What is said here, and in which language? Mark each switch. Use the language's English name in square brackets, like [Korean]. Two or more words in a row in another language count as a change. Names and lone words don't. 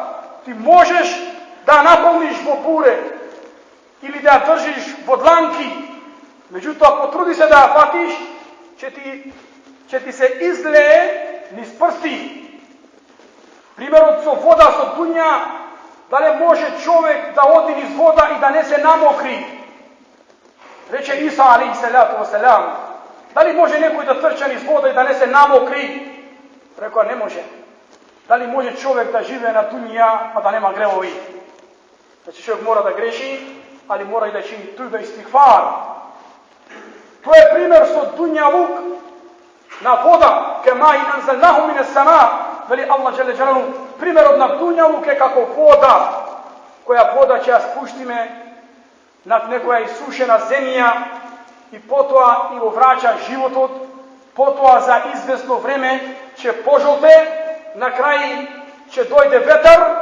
[Macedonian] Ти можеш да наполниш во буре или да ја држиш во дланки, меѓутоа потруди се да ја фатиш, ќе ти се излее низ прсти. Примерот со вода, со дуња, дали може човек да оди низ вода и да не се намокри? Рече Иса [Arabic] عليه الصلاة والسلام, [Macedonian] дали може некој да трча низ вода и да не се намокри? Рекоа не може. Дали може човек да живее на дуња, а да нема гревови? Значи човек мора да греши, али мора и да чини туба и стигфар. Тоа е пример со дуњалук на вода, [Arabic] كماء أنزلناه من السماء, [Macedonian] вели Аллах [Arabic] جل جلاله, [Macedonian] примерот на дуњалук е како вода, која вода ќе ја спуштиме над некоја исушена земја и потоа и го враќа животот, потоа за известно време ќе пожолте, на крај ќе дојде ветер,